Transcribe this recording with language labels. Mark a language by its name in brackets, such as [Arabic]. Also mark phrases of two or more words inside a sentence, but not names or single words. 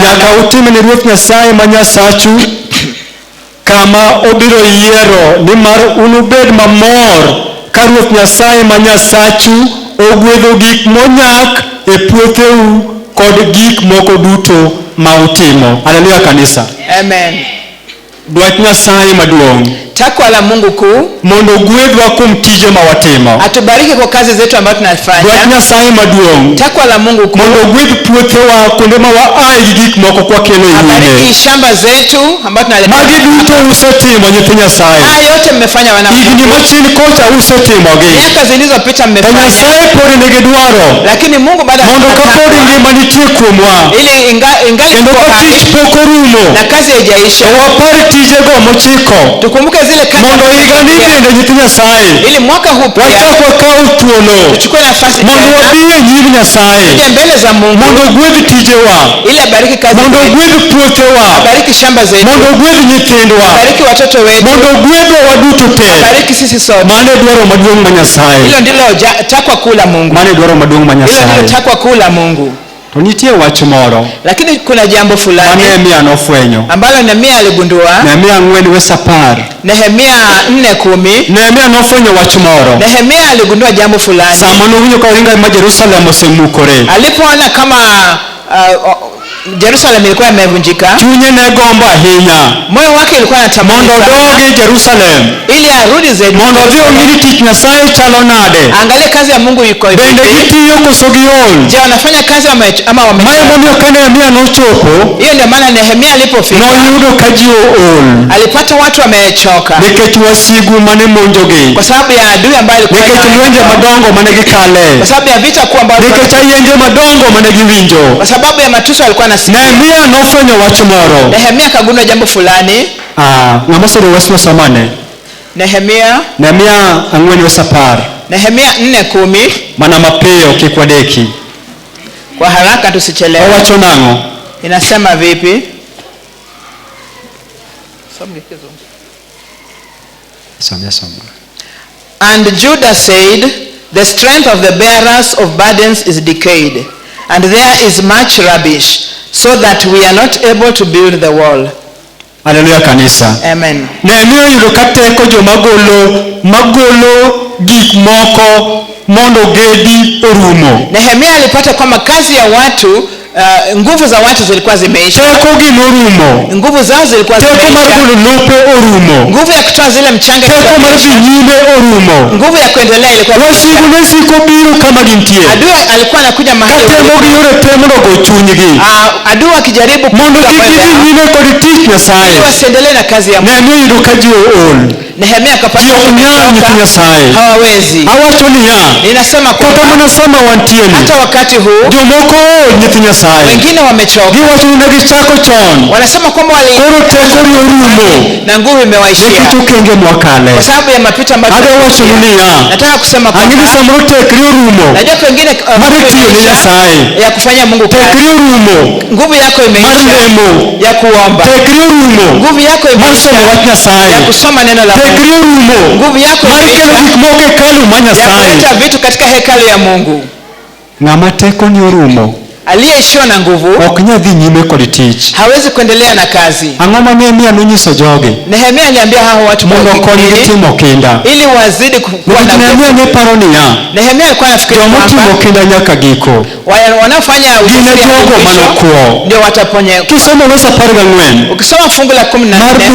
[Luo (Kenya and Tanzania)] nyaka utim ne Ruoth Nyasaye ma Nyasachu kama obiro yiero, nimar unubed mamor ka Ruoth Nyasaye ma Nyasachu ogwedho gik monyak e puotheu kod gik moko duto ma utimo. [Swahili] Haleluya kanisa. Amen. [Luo (Kenya and Tanzania)] Dwach Nyasaye maduong'. [Swahili] Takwa la Mungu kuu [Luo (Kenya and Tanzania)] mondo gwedwa kuom tije ma watimo. [Swahili] atubariki kwa kazi zetu ambazo tunafanya. [Luo (Kenya and Tanzania)] Dwach Nyasaye maduong'. [Swahili] Takwa la Mungu kuu [Luo (Kenya and Tanzania)] Mondo gwedh puothewa kuonde ma waaye gi gik moko kwa kelo [Swahili] abariki [Luo (Kenya and Tanzania)] nyime. [Swahili] shamba zetu ambazo tunaleta. [Luo (Kenya and Tanzania)] Magi duto usetimo nyithi Nyasaye. [Swahili] Haya yote mmefanya wana Mungu. [Luo (Kenya and Tanzania)] Higni machien kocha usetimogi. [Swahili] Miaka zilizopita [Luo (Kenya and Tanzania)] To [Swahili] mmefanya. [Luo (Kenya and Tanzania)] Nyasaye pod nigi dwaro [Swahili] Lakini Mungu baada ya [Luo (Kenya and Tanzania)] mondo kapod ngima nitie kuomwa [Swahili] ili ingali [Luo (Kenya and Tanzania)] kendo [Swahili] tuko [Luo (Kenya and Tanzania)] ka [Swahili] hai [Luo (Kenya and Tanzania)] tich pok orumo [Swahili] na kazi haijaisha, [Luo (Kenya and Tanzania)] to wapar tijego mochiko [Swahili] tukumbuke zile kazi [Luo (Kenya and Tanzania)] mondo higa ni bende nyithi Nyasaye [Swahili] ili mwaka huu pia [Luo (Kenya and Tanzania)] wachak wakaw thuolo [Swahili] tuchukue nafasi [Luo (Kenya and Tanzania)] mondo [Swahili] tena [Luo (Kenya and Tanzania)] wadhi e nyim Nyasaye [Swahili] tuje mbele za Mungu [Luo (Kenya and Tanzania)] mondo gwedh tijewa, [Swahili] ili abariki kazi [Luo (Kenya and Tanzania)] mondo [Swahili] zetu, [Luo (Kenya and Tanzania)] gwedh puothewa, [Swahili] abariki shamba zetu, [Luo (Kenya and Tanzania)] mondo gwedh nyithindwa, [Swahili] abariki watoto wetu, [Luo (Kenya and Tanzania)] mondo gwedhwa waduto te. [Swahili] abariki sisi sote. [Luo (Kenya and Tanzania)] Mane dwaro maduong' ma Nyasaye. [Swahili] Hilo ndilo takwa kuu la Mungu. [Luo (Kenya and Tanzania)] Mane dwaro maduong' ma [Swahili] Hilo ndilo [Luo (Kenya and Tanzania)] Nyasaye. [Swahili] takwa kuu la Mungu. [Luo (Kenya and Tanzania)] To nitie wach moro [Swahili] Lakini kuna jambo fulani [Luo (Kenya and Tanzania)] Nehemia nofwenyo. [Swahili] ambalo Nehemia aligundua. Nehemia 4:10. Nehemia 4:10. [Luo (Kenya and Tanzania)] Nehemia nofwenyo wach moro. [Swahili] Nehemia aligundua jambo fulani. [Luo (Kenya and Tanzania)] Sama nowinjo ka ohinga ma Jerusalem osemukore. [Swahili] Alipoona kama Jerusalem ilikuwa imevunjika, [Luo (Kenya and Tanzania)] chunye ne gombo ahinya [Swahili] moyo wake ulikuwa anatamani [Luo (Kenya and Tanzania)] mondo dogi Jerusalem, [Swahili] ili arudi zaidi, [Luo (Kenya and Tanzania)] mondo odhi ong'iri tich Nyasaye chalo nade. [Swahili] Angalia kazi ya Mungu iko hivi. [Luo (Kenya and Tanzania)] Bende gitiyo koso giol? [Swahili] Je, wanafanya kazi ama wame? [Luo (Kenya and Tanzania)] Mae momiyo ka Nehemia nochopo, [Swahili] hiyo ndio maana Nehemia alipofika [Luo (Kenya and Tanzania)] noyudo ka ji ool, [Swahili] alipata watu wamechoka [Luo (Kenya and Tanzania)] nikech wasigu mane monjogi, [Swahili] kwa sababu ya adui ambaye alikuwa, [Luo (Kenya and Tanzania)] nikech lwenje madongo mane gikale, [Swahili] kwa sababu ya vita kuu ambayo, [Luo (Kenya and Tanzania)] nikech ayenje madongo mane giwinjo. [Swahili] kwa sababu ya matusi alikuwa nasikia. [Luo (Kenya and Tanzania)] Nehemia nofwenyo wach moro. [Swahili] Nehemia kagundua jambo fulani. [Luo (Kenya and Tanzania)] Ng'ama soro wesno somane Nehemia 4:10. [Swahili] Nehemia 4:10. [Luo (Kenya and Tanzania)] Mana mapiyo kik wadeki, [Swahili] kwa haraka tusichelewe. [Luo (Kenya and Tanzania)] owacho nang'o? [Swahili] Inasema vipi? Soma. [English] And Judah said, the strength of the bearers of burdens is decayed, and there is much rubbish, so that we are not able to build the wall. [Swahili] Haleluya kanisa. Amen. [Luo (Kenya and Tanzania)] Nehemia yudo ka teko joma magolo gik moko mondo gedi orumo. [Swahili] Nehemia alipata kwamba kazi ya watu, nguvu za watu zilikuwa zimeisha. [Luo (Kenya and Tanzania)] Teko gi norumo. [Swahili] Nguvu zao zilikuwa zimeisha. [Luo (Kenya and Tanzania)] Teko mar golo lope orumo. [Swahili] Nguvu ya kutoa zile mchanga. [Luo (Kenya and Tanzania)] Teko mar dhi nyime orumo. [Swahili] Nguvu ya kuendelea ilikuwa. [Luo (Kenya and Tanzania)] Wasigu ne siko biro kama gintie. [Swahili] Adui alikuwa anakuja mahali. [Luo (Kenya and Tanzania)] Katemo gi yore temo go chunygi. [Swahili] Adui akijaribu [Luo (Kenya and Tanzania)] mondo gidhi nyime kod tich Nyasaye. [Swahili] Ili wasiendelee na kazi ya Mungu. [Luo (Kenya and Tanzania)] Nehemia yudo ka ji ool. [Swahili] Nehemia akapata [Luo (Kenya and Tanzania)] nyithi Nyasaye. [Swahili] Hawawezi. [Luo (Kenya and Tanzania)] Awacho niya. [Swahili] Ninasema [Luo (Kenya and Tanzania)] kata mana sama wantieni. [Swahili] Hata wakati huu. [Luo (Kenya and Tanzania)] Jomoko ool nyithi Nyasaye. [Swahili] Wengine wamechoka. [Luo (Kenya and Tanzania)] Giwacho ni gichako chon. [Swahili] Wanasema kwamba [Luo (Kenya and Tanzania)] koro teko ni orumo. [Swahili] Na nguvu imewaishia. [Luo (Kenya and Tanzania)] Nikech okenge mwakale. [Swahili] Kwa sababu ya mapito ambayo. [Luo (Kenya and Tanzania)] Awacho niya. [Swahili] Nataka kusema kwamba. [Luo (Kenya and Tanzania)] Angini samoro tekri orumo. [Swahili] Najua pengine [Luo (Kenya and Tanzania)] maritiyo ni Nyasaye. [Swahili] Ya kufanya Mungu kazi. [Luo (Kenya and Tanzania)] Tekri orumo. [Swahili] Nguvu yako imeisha. [Luo (Kenya and Tanzania)] Marlemo. [Swahili] Ya kuomba. [Luo (Kenya and Tanzania)] Tekri orumo. [Swahili] Nguvu yako imeisha. Ya kusoma neno la Mungu. [Luo (Kenya and Tanzania)] Tekri orumo. [Swahili] Nguvu yako imeisha. Ya kuleta vitu katika hekalu ya Mungu. [Luo (Kenya and Tanzania)] Ng'ama teko ni orumo. [Swahili] Aliyeishiwa na nguvu [Luo (Kenya and Tanzania)] ok nyadhi nyime kod tich. [Swahili] Hawezi kuendelea na kazi. [Luo (Kenya and Tanzania)] Ang'o ma Nehemia nonyiso jogi? [Swahili] Nehemia aliambia hao watu [Luo (Kenya and Tanzania)] mondo konygi timo kinda. [Swahili] Ili wazidi kuwa na [Luo (Kenya and Tanzania)] Nehemia ne paro niya. [Swahili] Nehemia alikuwa anafikiria [Luo (Kenya and Tanzania)] kwamba timo kinda nyaka giko. [Swahili] Wanaofanya [Luo (Kenya and Tanzania)] jogo manokuo [Swahili] ndio wataponye. [Luo (Kenya and Tanzania)] Kisoma Wesa 14. [Swahili] Ukisoma fungu la 14